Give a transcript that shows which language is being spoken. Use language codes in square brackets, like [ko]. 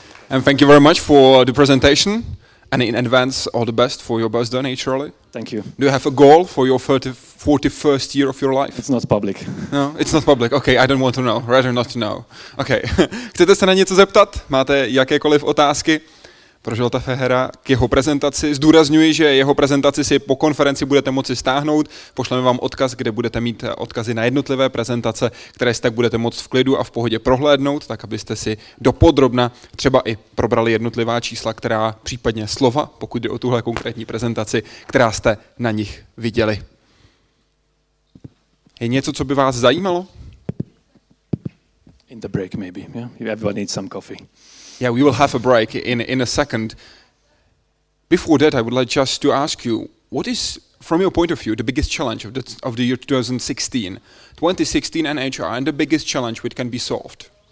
[en] And thank you very much for the presentation. And in advance, all the best for your birthday, naturally. Thank you. Do you have a goal for your 41st year of your life? It's not public. No, it's not public. Okay, I don't want to know. Rather not to know. Okay. [cs] Chcete se na něco zeptat? Máte jakékoliv otázky pro Zsolta Fehéra k jeho prezentaci? Zdůrazňuji, že jeho prezentaci si po konferenci budete moci stáhnout. Pošleme vám odkaz, kde budete mít odkazy na jednotlivé prezentace, které si tak budete moct v klidu a v pohodě prohlédnout, tak abyste si dopodrobna třeba i probrali jednotlivá čísla, která případně slova, pokud jde o tuhle konkrétní prezentaci, která jste na nich viděli. Je něco, co by vás zajímalo? [en] In the break maybe, yeah? Everyone needs some coffee. Yeah, we will have a break in a second. Before that, I would like just to ask you, what is, from your point of view, the biggest challenge of the year 2016? 2016 and HR, and the biggest challenge which can be solved?